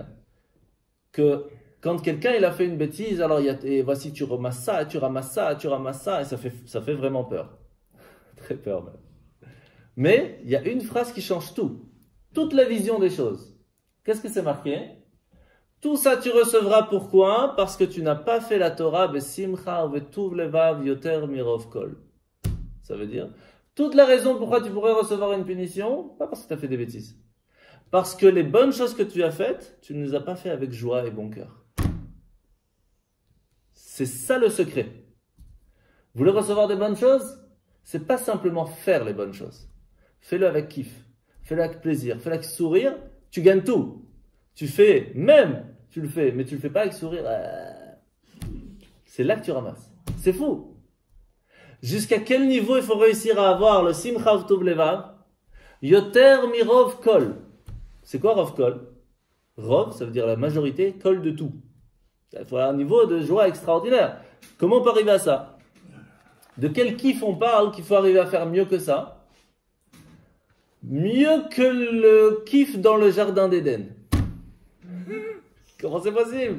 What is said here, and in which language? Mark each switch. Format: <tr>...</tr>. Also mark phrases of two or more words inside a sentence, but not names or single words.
<fr>Que quand quelqu'un il a fait une bêtise, alors et voici tu ramasses ça, tu ramasses ça, tu ramasses ça, et ça fait vraiment peur. Très peur même. Mais il y a une phrase qui change tout. Toute la vision des choses. Qu'est-ce que c'est marqué? Tout ça tu recevras pourquoi? Parce que tu n'as pas fait la Torah</fr> <he>בשמחה ובטוב לבב יותר מרוב כל.</he> <fr>Ça veut dire, toute la raison pourquoi tu pourrais recevoir une punition, pas parce que tu as fait des bêtises. Parce que les bonnes choses que tu as faites, tu ne les as pas fait avec joie et bon cœur. C'est ça le secret. Vous voulez recevoir des bonnes choses? C'est pas simplement faire les bonnes choses. Fais-le avec kiff. Fais-le avec plaisir. Fais-le avec sourire. Tu gagnes tout. Tu fais, même, tu le fais, mais tu le fais pas avec sourire. C'est là que tu ramasses. C'est fou. Jusqu'à quel niveau il faut réussir à avoir le</fr> <he>שמחה וטוב לבב? יותר מרוב כל.</he> <fr>C'est quoi</fr> <he>רוב כל?</he> <fr>Rov, ça veut dire la majorité, kol de tout. Il faut un niveau de joie extraordinaire. Comment on peut arriver à ça? De quel kiff on parle qu'il faut arriver à faire mieux que ça? Mieux que le kiff dans le jardin d'Éden. Comment c'est possible?</fr>